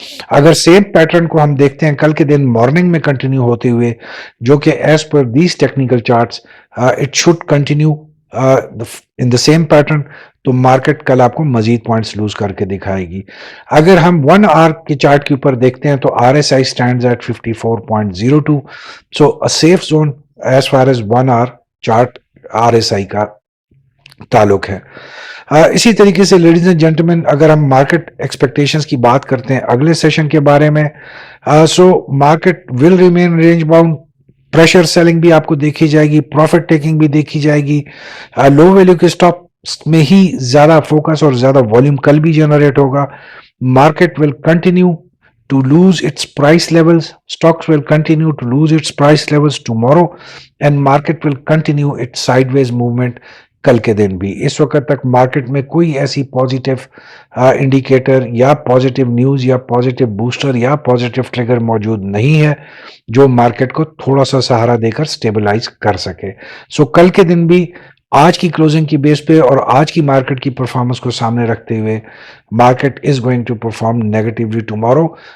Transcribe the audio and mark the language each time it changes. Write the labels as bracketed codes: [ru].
[ur] اگر same pattern کو ہم دیکھتے ہیں کل کے دن مارننگ میں کنٹینیو ہوتے ہوئے، جو کہ [en] as per these technical charts it should continue in the same pattern, [ur] تو مارکیٹ کل آپ کو مزید پوائنٹس لوز کر کے دکھائے گی. اگر ہم 1 آور کے چارٹ کے اوپر دیکھتے ہیں تو RSI [en] stands at [ur] 54.02. [en] so a safe zone as far as 1 hour chart RSI [ur] کا تعلق ہے. اسی طریقے سے لیڈیز اینڈ جینٹلمین، اگر ہم مارکیٹ ایکسپیکٹیشنز کی بات کرتے ہیں اگلے سیشن کے بارے میں، so [en] Market will remain range bound. [ur] Pressure selling بھی آپ کو دیکھی جائے گی، پروفٹ ٹیکنگ بھی دیکھی جائے گی. لو ویلیو کے اسٹاک میں ہی زیادہ فوکس اور زیادہ والیوم کل بھی جنریٹ ہوگا. [en] Market will continue to lose its price levels. Stocks will continue to lose its price levels tomorrow and market will continue its sideways movement [ur] کل کے دن بھی. اس وقت تک مارکیٹ میں کوئی ایسی پازیٹیو انڈیکیٹر یا پازیٹیو نیوز یا پازیٹیو بوسٹر یا پازیٹیو ٹریگر موجود نہیں ہے جو مارکیٹ کو تھوڑا سا سہارا دے کر سٹیبلائز کر سکے. سو کل کے دن بھی آج کی کلوزنگ کی بیس پہ اور آج کی مارکیٹ کی پرفارمنس کو سامنے رکھتے ہوئے [en] Market is going to perform negatively tomorrow.